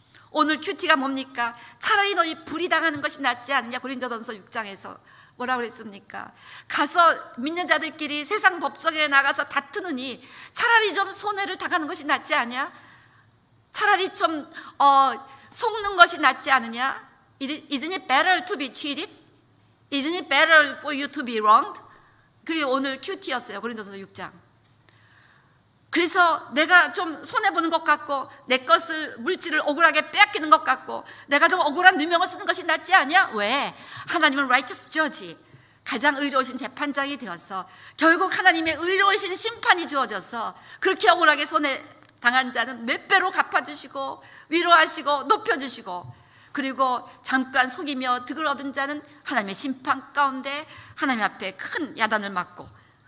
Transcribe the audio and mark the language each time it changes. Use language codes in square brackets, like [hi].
[ko] 오늘 큐티가 뭡니까? 차라리 너희 불이 당하는 것이 낫지 않느냐. 고린도전서 6장에서 뭐라고 그랬습니까? 가서 믿는 자들끼리 세상 법정에 나가서 다투느니 차라리 좀 손해를 당하는 것이 낫지 않냐? 차라리 좀 속는 것이 낫지 않느냐? [en] Isn't it better to be cheated? Isn't it better for you to be wronged? [ko] 그게 오늘 큐티였어요. 고린도서 6장. 그래서 내가 좀 손해보는 것 같고 내 것을 물질을 억울하게 빼앗기는 것 같고 내가 좀 억울한 누명을 쓰는 것이 낫지 않냐? 왜? 하나님은 [en] righteous judge, [ko] 가장 의로우신 재판장이 되어서 결국 하나님의 의로우신 심판이 주어져서 그렇게 억울하게 손해당한 자는 몇 배로 갚아주시고 위로하시고 높여주시고, 그리고 잠깐 속이며 득을 얻은 자는 하나님의 심판 가운데 하나님 앞에 큰 야단을 맞고.